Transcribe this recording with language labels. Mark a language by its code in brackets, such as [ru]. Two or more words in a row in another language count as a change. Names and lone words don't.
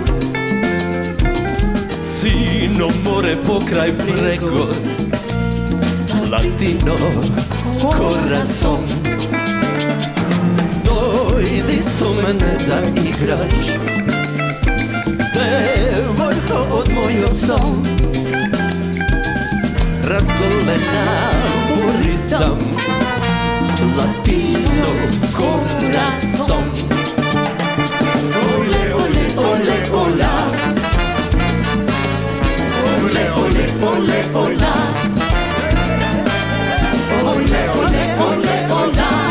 [mk] Сино море покрај брегот, [es] latino corazón. [mk] Дојди со мене да играш, девојко од мојот сон. Разголена во ритам, [es] latino corazón. Ole, ole, ole, ola. Ole, ole, ole, ola. Ole, ole, ole, ola.